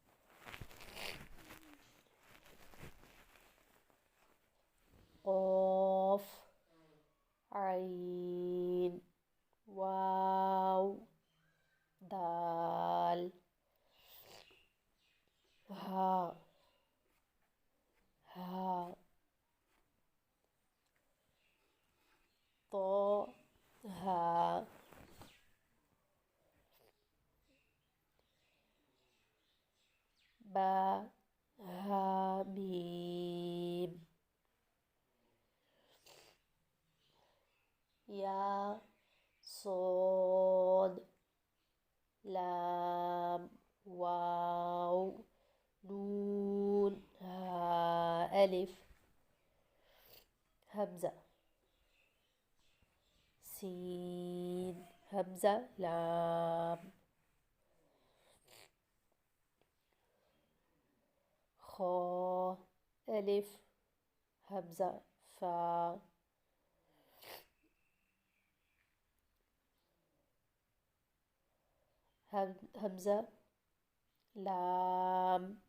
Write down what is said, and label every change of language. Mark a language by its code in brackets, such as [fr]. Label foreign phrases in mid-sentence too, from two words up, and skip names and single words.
[ar] قاف عين واو دال هاء هاء تو هاء باء حاء ميم ياء صاد لام واو نون هاء ألف همزة سين همزة لام خاء ألف همزة فاء همزة لام